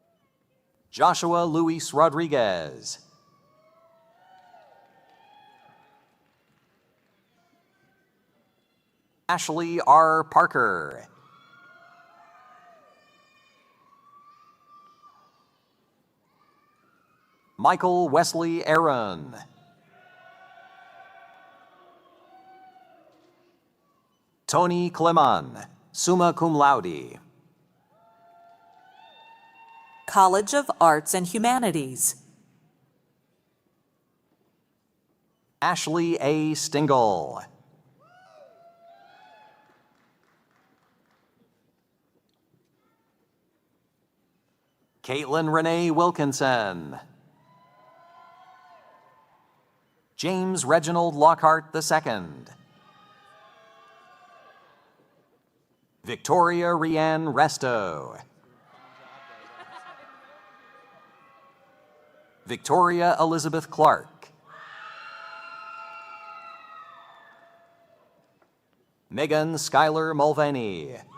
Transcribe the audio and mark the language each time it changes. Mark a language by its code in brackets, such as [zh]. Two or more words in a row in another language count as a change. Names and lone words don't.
[en] Joshua Luis Rodriguez. Ashley R. Parker. Michael Wesley Aaron. Tony Cleman, [la] summa cum laude. [en] College of Arts and Humanities. Ashley A. Stingle. Caitlin Renee Wilkinson. James Reginald Lockhart II. Victoria Rianne Resto. Victoria Elizabeth Clark. Megan Schuyler Mulvaney.